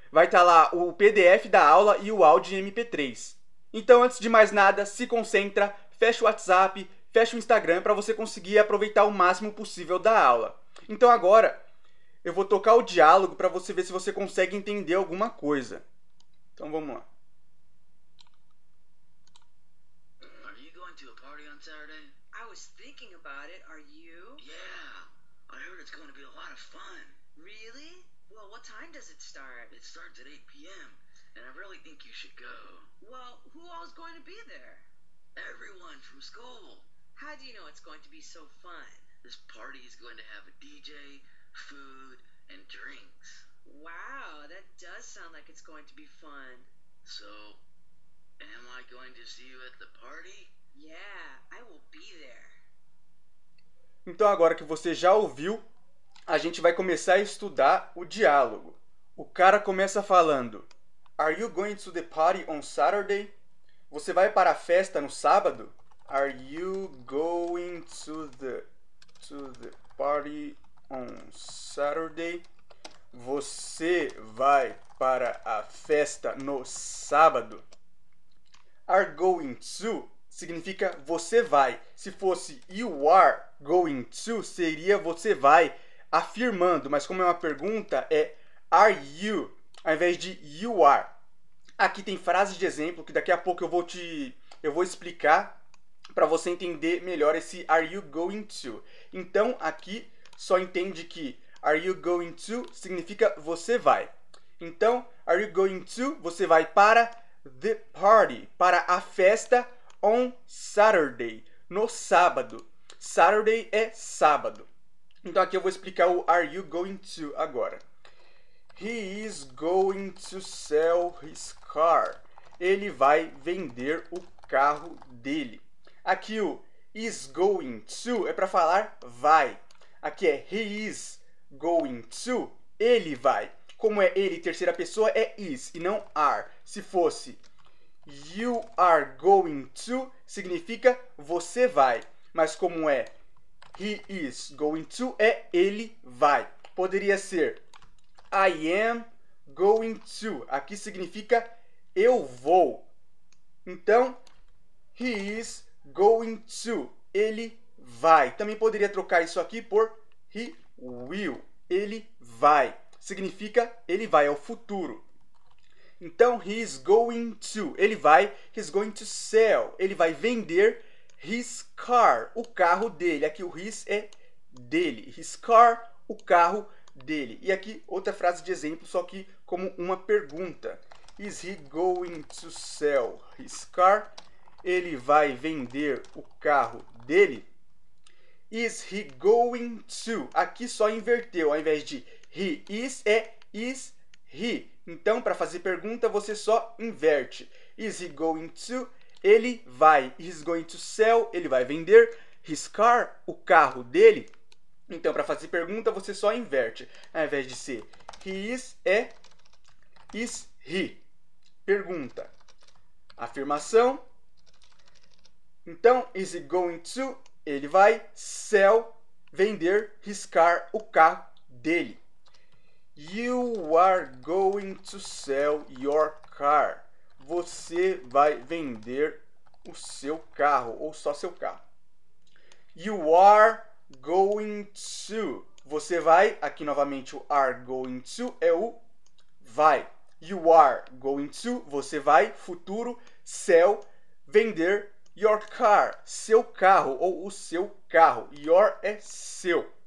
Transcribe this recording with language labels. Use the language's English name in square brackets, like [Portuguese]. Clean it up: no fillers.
[Portuguese] Vai estar lá o PDF da aula e o áudio em MP3. Então, antes de mais nada, se concentra, fecha o WhatsApp, fecha o Instagram para você conseguir aproveitar o máximo possível da aula. Então agora, eu vou tocar o diálogo para você ver se você consegue entender alguma coisa. Então vamos lá. [English] Are you going to a party on Saturday? I was thinking about it. Are you? Yeah, I heard it's going to be a lot of fun. Really? Well, what time does it start? It starts at 8 p.m., and I really think you should go. Well, who all is going to be there? Everyone from school. How do you know it's going to be so fun? This party is going to have a DJ, food, and drinks. Wow, that does sound like it's going to be fun. So, am I going to see you at the party? Yeah, I will be there. [Portuguese] Então agora que você já ouviu, a gente vai começar a estudar o diálogo. O cara começa falando: [English] Are you going to the party on Saturday? [Portuguese] Você vai para a festa no sábado? [English] Are you going to the party on Saturday? [Portuguese] Você vai para a festa no sábado? [English] Are going to [Portuguese] significa você vai. Se fosse [English] you are going to, [Portuguese] seria você vai afirmando, mas como é uma pergunta, é [English] are you, [Portuguese] ao invés de [English] you are. [Portuguese] Aqui tem frases de exemplo que daqui a pouco eu vou explicar para você entender melhor esse [English] are you going to. [Portuguese] Então, aqui só entende que [English] are you going to [Portuguese] significa você vai. Então, [English] are you going to, [Portuguese] você vai para [English] the party, [Portuguese] para a festa [English] on Saturday, [Portuguese] no sábado. Saturday é sábado. Então, aqui eu vou explicar o [English] are you going to [Portuguese] agora. [English] He is going to sell his car. [Portuguese] Ele vai vender o carro dele. Aqui o [English] is going to [Portuguese] é para falar vai. Aqui é [English] he is going to, [Portuguese] ele vai. Como é ele, terceira pessoa, é is e não are. Se fosse [English] you are going to, [Portuguese] significa você vai. Mas como é [English] he is going to, [Portuguese] é ele vai. Poderia ser [English] I am going to. [Portuguese] Aqui significa eu vou. Então, [English] he is going to. [Portuguese] Ele vai. Também poderia trocar isso aqui por [English] he will. [Portuguese] Ele vai. Significa ele vai, é o futuro. [English] Então, he is going to. [Portuguese] Ele vai. [English] He's going to sell. [Portuguese] Ele vai vender [English] his car. [Portuguese] O carro dele. Aqui o his é dele. [English] His car, [Portuguese] o carro dele. E aqui outra frase de exemplo, só que como uma pergunta. [English] Is he going to sell his car? [Portuguese] Ele vai vender o carro dele? [English] Is he going to? [Portuguese] Aqui só inverteu. Ao invés de [English] he is, [Portuguese] é [English] is he. [Portuguese] Então, para fazer pergunta, você só inverte. [English] Is he going to? [Portuguese] Ele vai. [English] Is going to sell? [Portuguese] Ele vai vender his car? O carro dele? Então, para fazer pergunta, você só inverte. Ao invés de ser [English] he is, [Portuguese] é [English] is he. [Portuguese] Pergunta. Afirmação. Então, [English] is he going to? [Portuguese] Ele vai sell, vender [English] his car, [Portuguese] o carro dele. [English] You are going to sell your car. [Portuguese] Você vai vender o seu carro, ou só seu carro. [English] You are going to. [Portuguese] Você vai, aqui novamente o [English] are going to [Portuguese] é o vai. [English] You are going to, [Portuguese] você vai, futuro, sell, vender [English] your car, [Portuguese] seu carro ou o seu carro. Your é seu.